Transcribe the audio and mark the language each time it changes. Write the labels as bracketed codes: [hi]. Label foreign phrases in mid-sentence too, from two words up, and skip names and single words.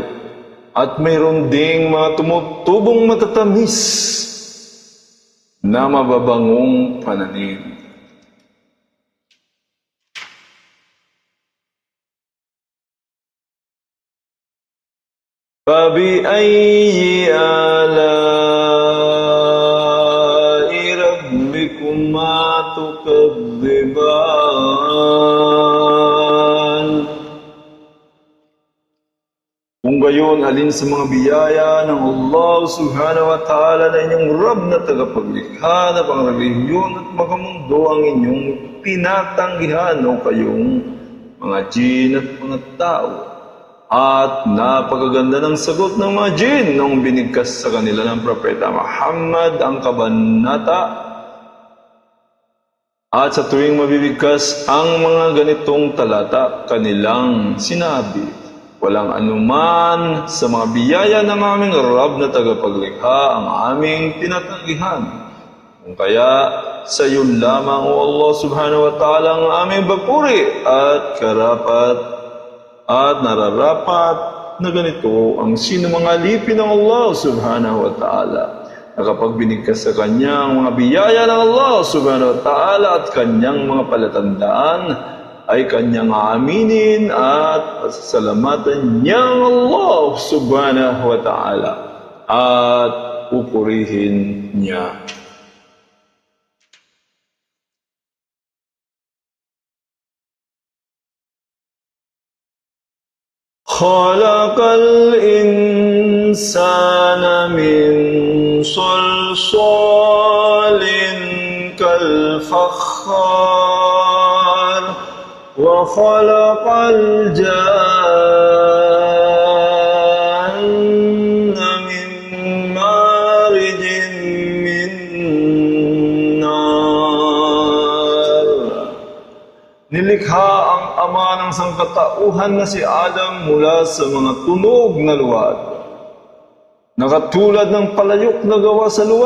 [tl] At mayroon ding mga tumutubong matatamis na mababangong pananim. [ar] فَبِأَيِّ آلَاءِ رَبِّكُمَا تُكَذِّبَانِ. [tl] Kung gayon, alin sa mga biyaya ng Allah [ar] سبحانه وتعالى [tl] na inyong Rab na tagapaglikha na pangrelihiyon at makamundo ang inyong tinatanggihan o kayong mga jin at mga tao. At napakaganda ng sagot ng mga jin nung binigkas sa kanila ng Propeta Muhammad ang kabanata. At sa tuwing mabibigkas ang mga ganitong talata, kanilang sinabi, walang anuman sa mga biyaya ng aming Rab na tagapaglikha ang aming tinatanggihan. Kung kaya sa iyo lamang, O Allah [ar] سبحانه وتعالى, [tl] ang aming papuri at karapat at nararapat na ganito ang sino mga alipin ng Allah [ar] سبحانه وتعالى, [tl] na kapag binigkas sa kanyang mga biyaya ng Allah [ar] سبحانه وتعالى [tl] at kanyang mga palatandaan, ay kanyang aaminin at pasasalamatan niyang Allah [ar] سبحانه وتعالى [tl] at pupurihin niya. [ar] خلق الإنسان من صلصال كالفخار وخلق الجان من مارج من نار. [tl] Nilikha ang ama ng sangkatauhan na si Adam mula sa mga tunog na luwad, na katulad ng palayok na gawa sa luwad.